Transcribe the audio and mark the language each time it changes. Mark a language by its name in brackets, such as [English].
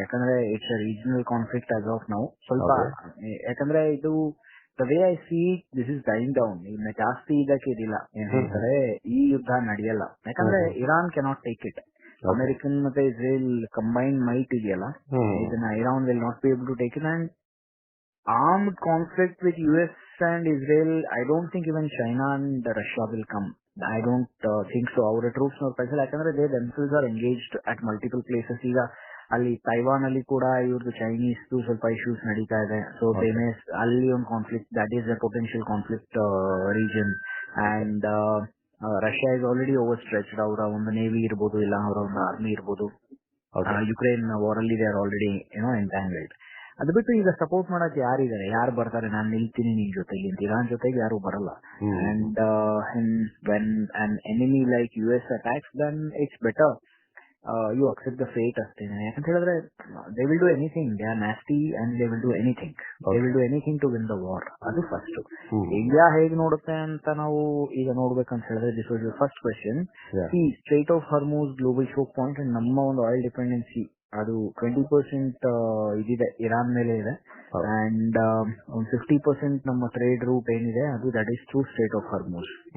[English] ಯಾಕಂದ್ರೆ it's a regional conflict as of now. [Kannada] ಸ್ವಲ್ಪ ಯಾಕಂದ್ರೆ ಇದು [English] The way I see this is dying down. [Kannada] ಇನ್ನ ಜಾಸ್ತಿ ಇದಕ್ಕೆ ಇದಿಲ್ಲ, ಏನ್ ಹೇಳ್ತಾರೆ, ಈ ಯುದ್ಧ ನಡೆಯಲ್ಲ. [English] ಯಾಕಂದ್ರೆ Iran cannot take it. American ಮತ್ತೆ Israel combined might [Kannada] ಇದೆಯಲ್ಲ, ಇದನ್ನ [English] Iran will not be able to take it. And armed conflict with US and Israel, I don't think even China and Russia will come. I don't think so. Our troops nor paisa, ಯಾಕಂದ್ರೆ they themselves are engaged at multiple places. [Kannada] ಈಗ ಅಲ್ಲಿ Taiwan ಅಲ್ಲಿ ಕೂಡ ಇವ್ರದ್ದು Chinese ಸ್ವಲ್ಪ issues ನಡೀತಾ ಇದೆ. So ಅಲ್ಲಿ ಒಂದು conflict, [English] That is a potential conflict region. And Russia is already overstretched. [Kannada] ಅವರ ಒಂದು ನೇವಿ ಇರ್ಬೋದು, ಇಲ್ಲ ಅವರ ಒಂದು ಆರ್ಮಿ ಇರ್ಬೋದು. ಯುಕ್ರೇನ್ ವಾರ್ ಅಲ್ಲಿ [English] They are already entangled. [Kannada] ಅದು ಬಿಟ್ಟು ಈಗ ಸಪೋರ್ಟ್ ಮಾಡಕ್ ಯಾರಿದ್ದಾರೆ, ಯಾರು ಬರ್ತಾರೆ? ನಾನು ನಿಲ್ತೀನಿ ನಿನ್ ಜೊತೆಗೆ ಅಂತ. ಇರಾನ್ ಜೊತೆಗೆ ಯಾರು ಬರಲ್ಲ. [English] And when an enemy like US attacks, then it's better you accept the fate ಅಷ್ಟೇನೆ. [Kannada] ಯಾಕಂತ ಹೇಳಿದ್ರೆ [English] they will do anything. They are nasty and they will do anything. They will do anything to win the war. [Kannada] ಅದು first. India ಹೇಗ್ ನೋಡುತ್ತೆ ಅಂತ ನಾವು ಈಗ ನೋಡ್ಬೇಕಂತ ಹೇಳಿದ್ರೆ, [English] This was your first question. [Kannada] ಈ straight of Hormuz global Chok point and ನಮ್ಮ ಒಂದು oil dependency ಅದು 20% ಇದಿದೆ, ಇರಾನ್ ಮೇಲೆ ಇದೆ. ಅಂಡ್ ಒಂದು 50% ನಮ್ಮ ಟ್ರೇಡ್ ರೂಟ್ ಏನಿದೆ ಅದು [English] that is through [Kannada] straight of Hormuz.